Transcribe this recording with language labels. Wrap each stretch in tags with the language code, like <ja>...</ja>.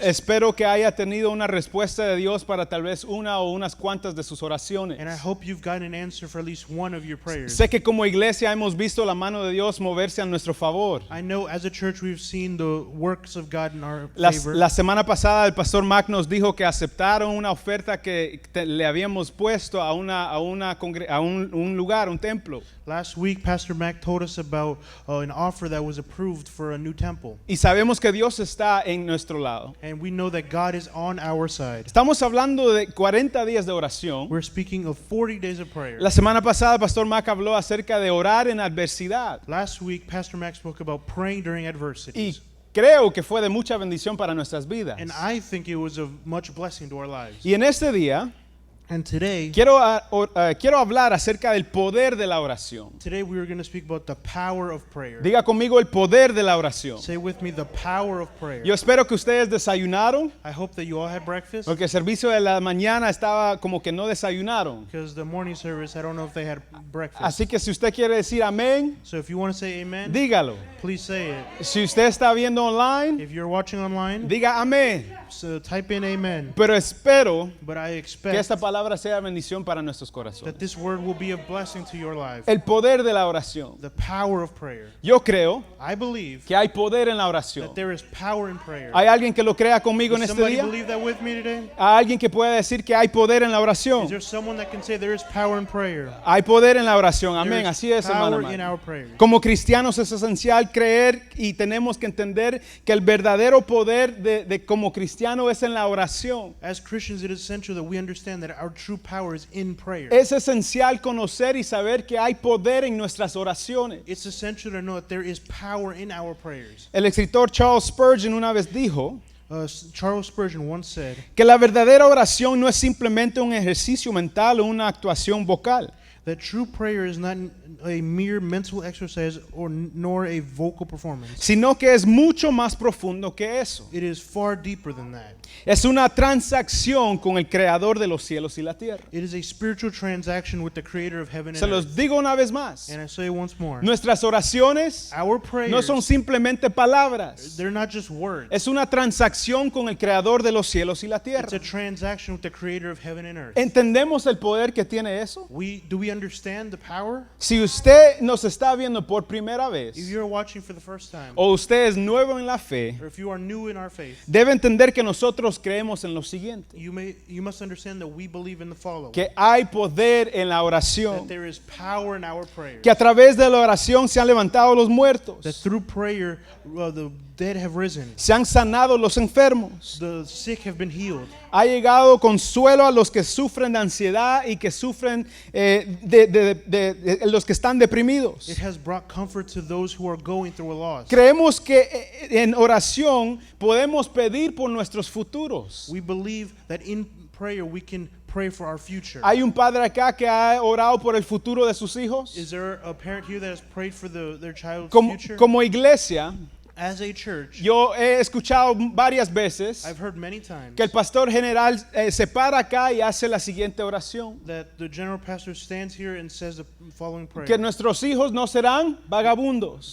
<es>espero que haya tenido una respuesta de Dios para tal vez una o unas cuantas de sus oraciones.</es> <en>and I hope you've gotten an answer for at least one of your prayers.</en> <es>Sé que como iglesia hemos visto la mano de Dios moverse a nuestro favor.</es> <en>I know as a church we've seen the works of God in our favor.</en> <es>La semana pasada el Pastor Mac nos dijo que aceptaron una oferta que le habíamos puesto a un lugar, un templo.</es> <en>Last week, Pastor Mac told us about an offer that was approved for a new temple.</en> <es>Y sabemos que Dios está en nuestro lado.</es> <en>And we know that God is on our side.</en> <es>Estamos hablando de 40 días de oración.</es> <en>We're speaking of 40 days of prayer.</en> <es>La semana pasada Pastor Mac habló acerca de orar en adversidad.</es> <en>Last week, Pastor Mac spoke about praying during adversities.</en> <es>Y creo que fue de mucha bendición para nuestras vidas.</es> <en>And I think it was of much blessing to our lives.</en> <es>Y en este día</es> <en>And today</en> <es>quiero hablar acerca del poder de la oración.</es> <en>we are going to speak about the power of prayer.</en> <es>Diga conmigo el poder de la oración.</es> <en>Say with me, the power of prayer.</en> <es>Yo espero que ustedes desayunaron,</es> <en>I hope that you all had breakfast,</en> <es>porque el servicio de la mañana estaba como que no desayunaron.</es> <en>because the morning service, I don't know if they had breakfast.</en> <es>Así que si usted quiere decir amén,</es> <en>So if you want to say amen,</en> <es>dígalo.</es> <en>please say it.</en> <es>Si usted está viendo online,</es> <en>If you're watching online,</en> <es>diga amén.</es> <en>so type in amen.</en> <es>Pero espero</es> <en>But I</en> <es>que</es> <en>expect</en> <es>esta palabra sea bendición para nuestros corazones.</es> <en>that this word will be a blessing to your life.</en> <es>El poder de la oración.</es> <en>The power of prayer.</en> <es>Yo creo</es> <en>I believe</en> <es>que hay poder en la oración.</es> <en>that there is power in prayer.</en> <es>¿Hay alguien que lo crea conmigo en</es> <en>Does</en> <es>este día?</es> <en>believe that with me today?</en> <es>¿Hay alguien que pueda decir que hay poder en la</es> <en>Is</en> <es>oración?</es> <en>there someone that can say there is power in prayer?</en> <es>Hay poder en la oración.</es> <en>There</en> <es>Amén.</es> <en>is</en> <es>Así es, hermano.</es> <en>power in our prayer.</en> <es>Como cristianos es esencial creer y tenemos que entender que el verdadero poder de como cristiano es en la oración.</es> <en>As Christians, it is essential that we understand that our true power is in prayer.</en> <es>Es esencial conocer y saber que hay poder en nuestras oraciones.</es> <en>It's essential to know that there is power in our prayers.</en> <es>El escritor Charles Spurgeon una vez dijo</es> <en>Charles Spurgeon once said</en> <es>que la verdadera oración no es simplemente un ejercicio mental o una actuación vocal,</es> <en>that true prayer is not a mere mental exercise nor a vocal performance.</en> <es>sino que es mucho más profundo que eso.</es> <en>It is far deeper than that.</en> <es>Es una transacción con el creador de los cielos y la tierra.</es> <en>It is a spiritual transaction with the creator of heaven</en> <es>Se</es> <en>and</en> <es>los</es> <en>earth.</en> <es>digo una vez más.</es> <en>And I say it once more.</en> <es>Nuestras oraciones</es> <en>Our prayers,</en> <es>no son simplemente palabras.</es> <en>they're not just words.</en> <es>Es una transacción con el creador de los cielos y la</es> <en>It's</en> <es>tierra.</es> <en>a transaction with the creator of heaven and earth.</en> <es>¿Entendemos el poder que tiene eso?</es> <en>Do we understand the power?</en> <es>Si usted nos está viendo por primera</es> <en>If</en> <es>vez</es> <en>you're watching for the first time,</en> <es>o usted es nuevo en la fe,</es> <en>or if you are new in our faith,</en> <es>debe entender que nosotros creemos en lo siguiente,</es> <en>you must understand that we believe in the following:</en> <es>que hay poder en la</es> <en>that</en> <es>oración,</es> <en>there is power in our prayers,</en> <es>que a través de la oración se han levantado los</es> <en>that</en> <es>muertos,</es> <en>through prayer the dead have risen,</en> <es>se han sanado los enfermos,</es> <en>the sick have been healed,</en> <es>ha llegado consuelo a los que sufren de ansiedad y que sufren de los que están deprimidos.</es> <en>it has brought comfort to those who are going through a loss.</en> <es>Creemos que en oración podemos pedir por nuestros futuros.</es> <en>We believe that in prayer we can pray for our future.</en> <es>Hay un padre acá que ha orado por el futuro de sus hijos.</es> <en>Is there a parent here that has prayed for their child's</en> <es>Como,</es> <en>future?</en> <es>como iglesia,</es> <en>As a church,</en> <es>yo he escuchado varias veces</es> <en>I've heard many times</en> <es>que el pastor general se para acá y hace la siguiente oración:</es> <en>that the general pastor stands here and says the following prayer:</en> <es>que nuestros hijos no serán vagabundos,</es>